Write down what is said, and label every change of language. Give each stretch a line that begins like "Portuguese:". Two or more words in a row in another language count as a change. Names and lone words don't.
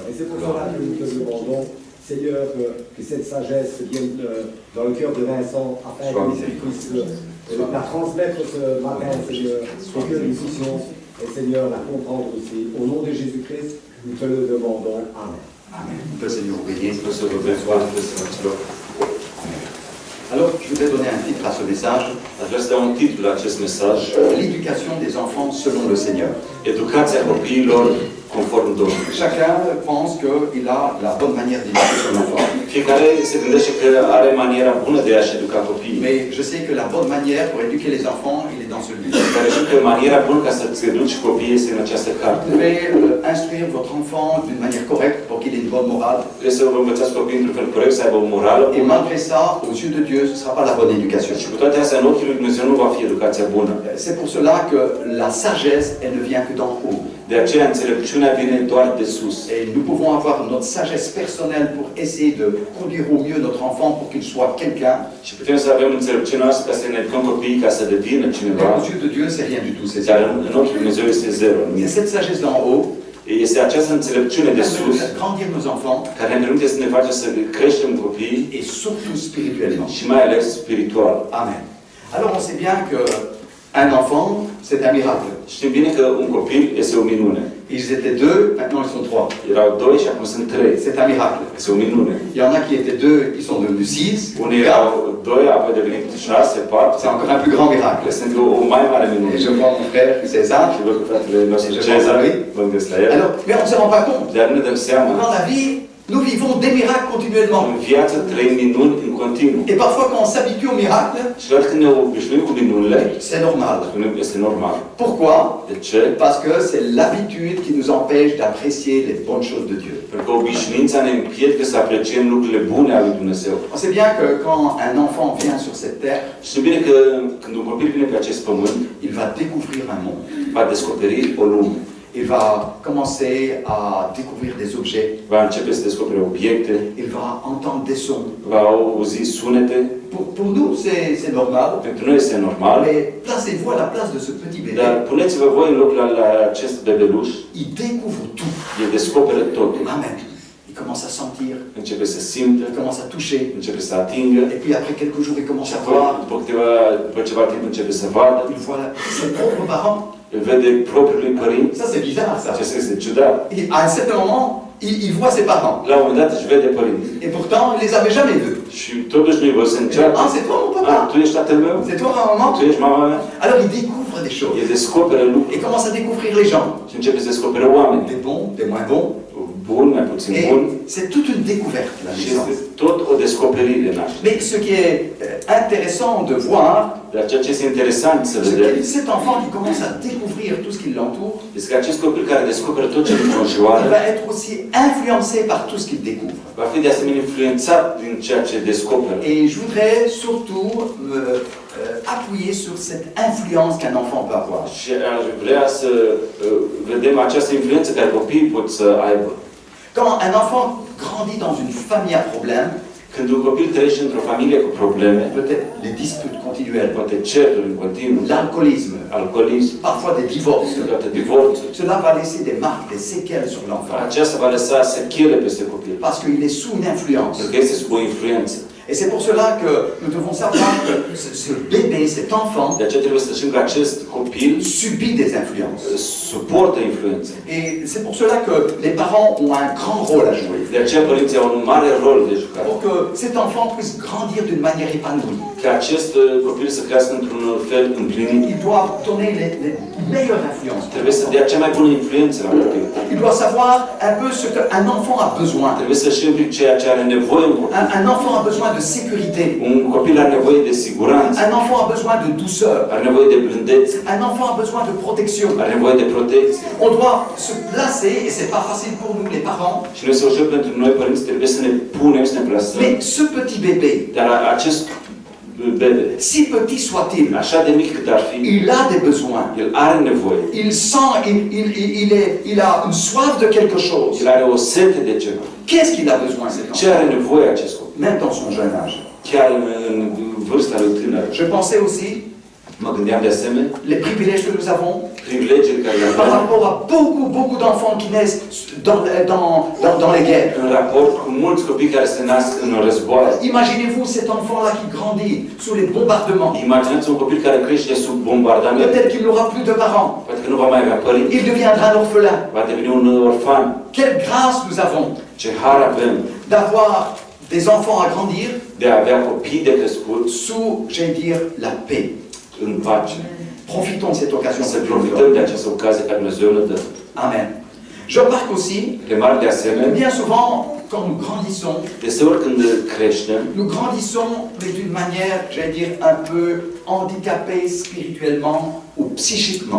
French: Et c'est pour cela que nous te demandons, Seigneur, que cette sagesse vienne dans le cœur de Vincent, afin qu'il puisse la transmettre ce matin, Seigneur, et que nous puissions, Seigneur, la comprendre aussi. Au nom de Jésus-Christ, nous te le demandons. Amen. Amen. Que le Seigneur vous bénisse.
Romanian: O să vă binecuvânteze, fraților.
French: Alors, je voudrais donner un titre à ce message,
Romanian: Aș vrea să dau un titlu la acest mesaj.
French: l'éducation des enfants selon le Seigneur.
Romanian: Educația copiilor conform Domnului.
French: Chacun pense qu'il a la bonne manière d'éduquer son enfant.
Romanian: Fiecare se gândește că are maniera bună de a-și educa copiii.
French: Mais je sais que la bonne manière pour éduquer les enfants, il est dans ce livre.
Romanian: Dar știu că maniera bună ca să-ți educi copiii este în această carte.
French: Vous devez instruire votre enfant d'une manière correcte pour qu'il ait une bonne morale.
Romanian: Trebuie să vă învățați copiii într-un fel corect, să aibă o morală
French: Et
Romanian: bună.
French: malgré ça, aux yeux de Dieu, ce ne sera pas la bonne éducation.
Romanian: Și cu toate astea, în ochii lui Dumnezeu nu va fi educația bună.
French: C'est pour cela que la sagesse, elle ne vient que d'en haut.
Romanian: De aceea, înțelepciunea vine doar de sus.
French: Et nous pouvons avoir notre sagesse personnelle pour essayer de conduire au mieux notre enfant pour qu'il soit quelqu'un.
Romanian: Și putem să avem înțelepciunea noastră ca să ne educăm copiii ca să devină
French: Mais
Romanian: cineva.
French: aux yeux de Dieu, c'est rien du tout. C'est
Romanian: Dar
French: zéro.
Romanian: în ochii lui Dumnezeu este zero.
French: C'est cette sagesse d'en haut
Romanian: Este această înțelepciune de
French: qui
Romanian: sus
French: nous fait grandir nos enfants
Romanian: care ne permite să ne face să creștem copiii
French: et surtout spirituellement.
Romanian: și mai ales spiritual.
French: Amen. Alors on sait bien que un enfant, c'est un miracle.
Romanian: Știm bine că un copil este o minune.
French: Ils étaient deux, maintenant ils sont trois.
Romanian: Erau doi și acum sunt trei.
French: C'est un miracle.
Romanian: Este o minune.
French: Il y en a qui étaient deux, ils sont devenus six.
Romanian: Unii erau doi, apoi devenit 6, 4.
French: C'est encore un plus grand miracle.
Romanian: Este o mai mare minune.
French: Et je vois mon frère César.
Romanian: Și văd că fratele nostru
French: Je
Romanian: Cezar,
French: pense à lui.
Romanian: mă gândesc la el.
French: Alors, mais on ne se rend pas compte.
Romanian: Dar nu ne dăm seama
French: Dans la vie, Nous vivons des miracles continuellement.
Romanian: În viață trăim minuni în continuu.
French: Et parfois, quand on s'habitue au miracle,
Romanian: Și doar când ne obișnuim cu minunile,
French: c'est normal.
Romanian: spunem că este normal.
French: Pourquoi?
Romanian: De ce?
French: Parce que c'est l'habitude qui nous empêche d'apprécier les bonnes choses de Dieu.
Romanian: Pentru că obișnuința ne împiedică să apreciem lucrurile bune ale lui Dumnezeu.
French: On sait bien que quand un enfant vient sur cette terre,
Romanian: Știm bine că când un copil vine pe acest pământ,
French: il va découvrir un monde.
Romanian: va descoperi o lume.
French: Il va commencer à découvrir des objets.
Romanian: Va începe să descopere obiecte,
French: Il va entendre des sons.
Romanian: va auzi sunete.
French: Pour nous, c'est normal.
Romanian: Pentru noi este normal,
French: Mais placez-vous à la place de ce petit bébé.
Romanian: dar puneți-vă voi în locul la acest bebeluș.
French: Il découvre tout.
Romanian: El descoperă totul.
French: Amen. Il commence à sentir,
Romanian: Începe să simtă,
French: il commence à toucher.
Romanian: începe să atingă.
French: Et puis après quelques jours, il commence
Romanian: Și
French: à
Romanian: apoi,
French: voir.
Romanian: după ceva timp, începe să vadă.
French: Il voit ses propres parents.
Romanian: Îl vede propriul lui părinți.
French: Ça, c'est bizarre, ça.
Romanian: Acesta este ciudat.
French: À un certain moment, il voit ses parents.
Romanian: La un moment dat își vede părinți.
French: Et pourtant, il ne les avait jamais vus.
Romanian: Și totuși nu-i văd să încearcă.
French: Ah, c'est toi, mon
Romanian: Ah,
French: papa.
Romanian: tu ești tatăl meu?
French: C'est toi, ma maman.
Romanian: Tu ești mama mea?
French: Alors, il découvre des choses.
Romanian: El descoperă lucruri
French: Il commence à découvrir les gens.
Romanian: și începe să descopere oameni.
French: Des bons, des moins bons.
Romanian: Buni, mai puțin buni.
French: Et c'est toute une découverte, la
Romanian: Și
French: naissance.
Romanian: este tot o descoperire naștere.
French: Mais ce qui est intéressant de voir,
Romanian: Dar ceea ce este interesant să
French: c'est
Romanian: vedem
French: que cet enfant qui commence à découvrir tout ce qui l'entoure,
Romanian: este că acest copil care descoperă tot ce îl
French: il
Romanian: înconjoară
French: va être aussi influencé par tout ce qu'il découvre.
Romanian: va fi de asemenea influențat din ceea ce descoperă.
French: Et je voudrais surtout appuyer sur cette influence qu'un enfant peut avoir.
Romanian: Și aș vrea să vedem această influență care copiii pot să aibă.
French: Quand un enfant grandit dans une famille à problème,
Romanian: Când un copil trăiește într-o familie cu probleme,
French: peut-être les disputes continuelles,
Romanian: poate certuri în continuu,
French: l'alcoolisme,
Romanian: alcoolism,
French: parfois des divorces,
Romanian: câteodată divorțuri,
French: cela va laisser des marques, des séquelles sur l'enfant,
Romanian: aceasta va lăsa sechele peste copil,
French: parce qu'il est sous une influence.
Romanian: pentru că este sub o influență.
French: Et c'est pour cela que nous devons savoir que ce bébé, cet enfant,
Romanian: De aceea trebuie să știm că acest copil
French: subit des influences.
Romanian: suportă influențe.
French: Et c'est pour cela que les parents ont un grand rôle à jouer,
Romanian: De aceea părinții au un mare rol de jucat.
French: pour que cet enfant puisse grandir d'une manière épanouie.
Romanian: Ca acest copil să crească într-un fel împlinit,
French: Il doit donner les meilleures influences.
Romanian: trebuie să dea cea mai bună influență la copil.
French: Il doit savoir un peu ce qu'un enfant a besoin.
Romanian: Trebuie să știm ceea ce are nevoie un copil.
French: Un enfant a besoin de sécurité.
Romanian: Un copil are nevoie de siguranță,
French: Un enfant a besoin de douceur.
Romanian: are nevoie de blândețe,
French: Un enfant a besoin de protection.
Romanian: are nevoie de protecție.
French: On doit se placer, et c'est pas facile pour nous les parents,
Romanian: Și nu este ușor pentru noi părinți, trebuie să ne punem, să ne plasăm.
French: mais ce petit bébé,
Romanian: Dar acest bebe,
French: si petit soit-il,
Romanian: așa de mic cât ar fi,
French: il a des besoins.
Romanian: el are nevoie.
French: Il sent, il a une soif de quelque chose.
Romanian: El are o sete de ceva.
French: Qu'est-ce qu'il a besoin, cet
Romanian: Ce
French: enfant?
Romanian: are nevoie acest copil?
French: Même dans son jeune âge.
Romanian: Chiar în vârsta lui tânără.
French: Je pensais aussi
Romanian: Mă gândeam de asemenea
French: les privilèges que nous avons
Romanian: privilegiile care le
French: par
Romanian: avem
French: rapport à beaucoup d'enfants qui naissent dans les guerres.
Romanian: în raport cu mulți copii care se nasc în războaie.
French: Imaginez-vous cet enfant-là qui grandit sous les bombardements.
Romanian: Imaginați un copil care crește sub bombardament.
French: Peut-être qu'il n'aura plus de parents.
Romanian: Poate că nu va mai avea părinți.
French: Il deviendra un orphelin.
Romanian: Va deveni un orfan.
French: Quelle grâce nous avons
Romanian: Ce har avem
French: d'avoir des enfants à grandir
Romanian: de a avea copii de crescut
French: sous, j'allais dire, la paix.
Romanian: în pace.
French: Profitons de cette occasion.
Romanian: Să profităm de această ocazie care Dumnezeu ne dă.
French: Amen. Je remarque aussi,
Romanian: Remarc de asemenea,
French: bien souvent, quand nous grandissons,
Romanian: deseori când creștem,
French: nous grandissons mais d'une manière, j'allais dire, un peu handicapée spirituellement ou psychiquement.